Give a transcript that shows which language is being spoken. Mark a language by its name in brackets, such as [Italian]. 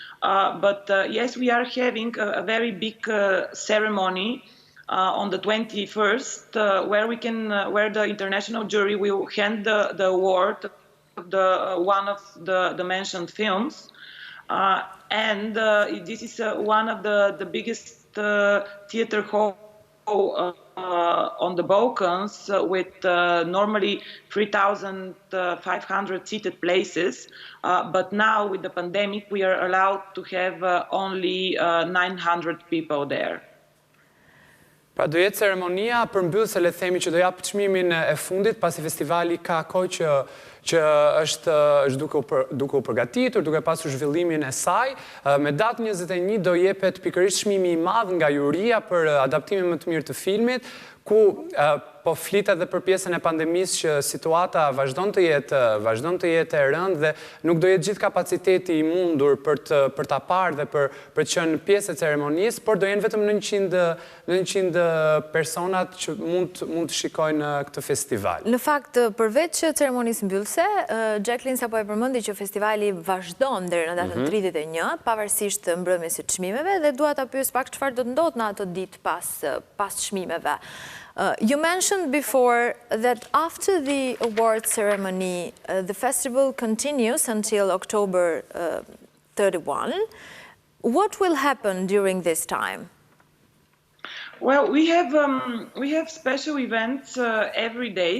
[English] But yes, we are having a very big ceremony on the 21st, where the international jury will hand the award to one of the mentioned films, and this is one of the biggest theater hall on the Balkans with normally 3,500 seated places, but now with the pandemic we are allowed to have only 900 people there. [Albanian] Pra do jetë ceremonia përmbyllëse le të themi që do jap çmimin e fundit pasi festivali ka kohë që është duke u përgatitur, duke pasur zhvillimin e saj. Me datën 21 do jepet pikërisht çmimi i madh nga juria për adaptimin më të mirë të filmit, ku po flitet edhe për pjesën e pandemisë që situata vazhdon të jetë e rëndë dhe nuk do jetë gjithë kapaciteti i mundur për ta parë dhe për të qenë pjesë e ceremonisë, por do jenë vetëm 900 personat që mund të shikojnë këtë festival. Në fakt, përveç ceremonisë mbyllëse, Jacqueline sapo e përmendi që festivali vazhdon deri në datën 31, pavarësisht mbrëmjes së çmimeve, dhe dua ta pyes pak çfarë do të ndodhë në ato ditë pas çmimeve. [English] You mentioned before that after the award ceremony, the festival continues until October 31. What will happen during this time? Well, we have special events every day.